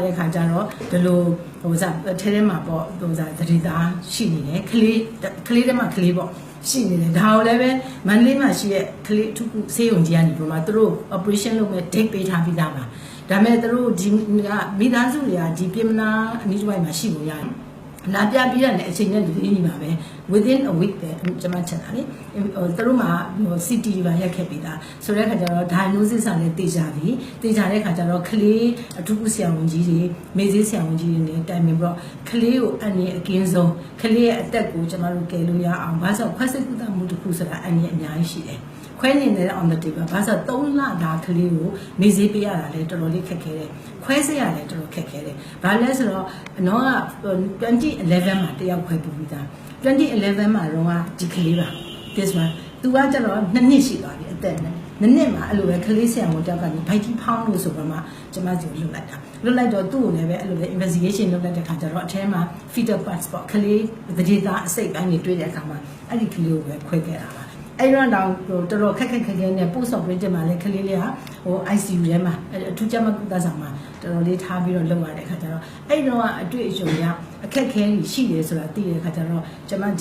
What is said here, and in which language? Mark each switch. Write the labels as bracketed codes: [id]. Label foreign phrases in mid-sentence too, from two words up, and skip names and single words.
[my] တဲ့အခါကျတော့ဒီလိုထဲမှာပေါ့သတိသားရှိနေတယ်ကလေးထဲမှာကလေးပေါ့ရှိနေတယ်ဒါကိုလည်းပဲမန္တလေးမှာရှိတဲ့ကလေးထုခုဆေးရုံကြီးကနေပြီးမှသူတို့ operation လုပ်မဲ့ date ပေးထား ပြီးသားပါဒါပေမဲ့သူတို့ဒီမိသားစုတွေကဒီပြင်မနာအနည်းတစ်ဝိုက်မှာရှိလို့ရတယ်လာပြပြီးတဲ့နဲ့အချိန်နဲ့ဒီနေ့မှာပဲ [en] within a week [my] ပဲကျွန်မချက် တာလေသူတို့မှာ CT ပါရက်ခဲ့ပြီးသားဆိုတဲ့အခါကျတော့ diagnosis ကလည်းတေချာပြီတေချာတဲ့အခါကျတော့ကလေးအထူးကုဆရာဝန်ကြီးတွေမေ့ဆေးဆရာဝန်ကြီးတွေနဲ့တိုင်ပင်ပြီးတော့ကလေးကိုအနည်းအကင်းဆုံးကလေးရဲ့အသက်ကိုကျွန်တော်တို့ကယ်လို့ရအောင်ဘာလို့ခွဲစိတ်ကုသမှုတစ်ခုဆိုတာအနည်းအများကြီးရှိတယ်ခွဲနေတယ် [en] on the table [my] ဘာလို့3လတာကလေးကိုမေ့ဆေးပေးရတာလဲတော်တော်လေးခက်ခဲတယ်ခွဲစိတ်ရတယ်တော်တော်ခက်ခဲတယ်ဘာလဲဆိုတော့နော်က 2011မှာတယောက်ခွဲပြီးသား2011မှာတော့ဒီကလေးပါ [en] this one [my] သူကကျတော့2နှစ်ရှိသွားပြီအသက်နဲ့နှစ်မှာအဲ့လိုပဲကလေးဆရာဝန်တယောက် ကနေဗိုက်ကြီးဖောင်းလို့ဆိုတော့မှကျွန်မစီလွတ်လိုက်တာလွတ်လိုက်တော့သူ့ကိုလည်းပဲအဲ့လိုပဲ investigation လုပ်လိုက်တဲ့ခါကျတော့အထဲမှာ [en] fetal parts [my] ပေါ့ကလေးဗဒေတာအစိတ်ပိုင်းတွေတွေ့တဲ့အခါမှာအဲ့ဒီကလေးကိုပဲခွဲခဲ့တာပါအဲ့တော့တော့တော်တော်ခက်ခဲနဲ့ [en] post operative [my] မှာလည်းကလေးလေးကICU ထဲမှာအထူးကြမ်းကုသဆောင်မှာတော်တော်လေးထားပြီးတော့လုပ်ရတဲ့ခါကျတော့အဲ့တော့အတွေ့အကြုံရအခက်ခဲကြီးရှိတယ်ဆိုတာသိတဲ့ခါကျတော့ကျွန်မဒီ